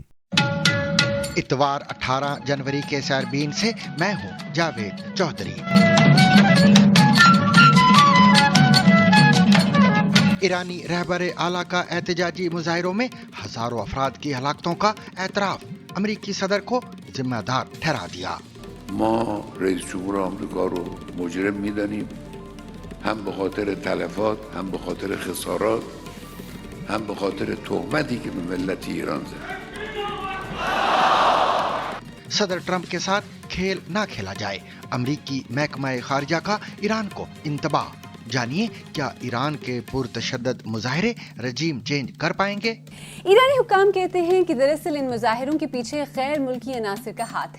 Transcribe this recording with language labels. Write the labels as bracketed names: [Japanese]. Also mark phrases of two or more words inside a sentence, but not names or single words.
[Urdu] اتوار 18 جنوری کے سیربین سے میں ہوں جاوید چودھری۔ ایرانی رہبر اعلیٰ کا احتجاجی مظاہروں میں ہزاروں افراد کی ہلاکتوں کا اعتراف، امریکی صدر کو ذمہ دار ٹھہرا دیا۔ [Persian] ما رئیس جمهور آمریکا رو مجرم می‌دانیم، هم به خاطر تلفات، هم به خاطر خسارات، هم به خاطر تهمتی که به ملت ایران زد۔ [Urdu] صدر ٹرمپ کے ساتھ کھیل نہ کھیلا جائے، امریکی محکمہ خارجہ کا ایران کو انتباہ۔ جانیے کیا ایران کے پرتشدد مظاہرے رجیم چینج کر پائیں گے؟ ایرانی حکام کہتے ہیں کہ دراصل ان مظاہروں کے پیچھے غیر ملکی عناصر کا ہاتھ ہے۔